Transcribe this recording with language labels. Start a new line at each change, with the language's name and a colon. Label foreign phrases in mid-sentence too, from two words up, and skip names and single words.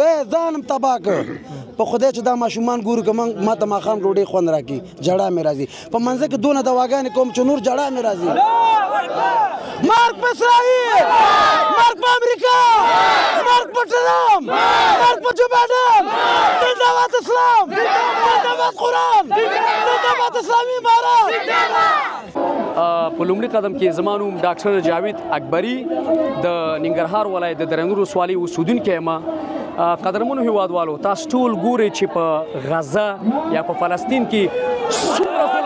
Pashto: ځان هم تباه کړ. په خدای چې دا ماشومان ګورو که ما ته ماښام ډوډۍ خوند راکړي جړا مې راځي. په منځه کې دونه دواګانې کوم چې نور جړا مې راځي. مرګ په اسرائیل، مرګ په امریکا، مرګ په ټرمپ، مرګ په جو بایډن. زنده‌باد اسلام، زنده‌باد قرآن، زنده‌باد اسلامي امارات. په لومړي قدم کې زما نوم ډاکټر جاوید اکبري د ننګرهار ولایت د درنګ ولسوالۍ اوسېدونکی یم. قدرمنو هیوادوالو، تاسو ټول ګورئ چې په غزه یا په فلسطین کې څومره ظلم روان دی.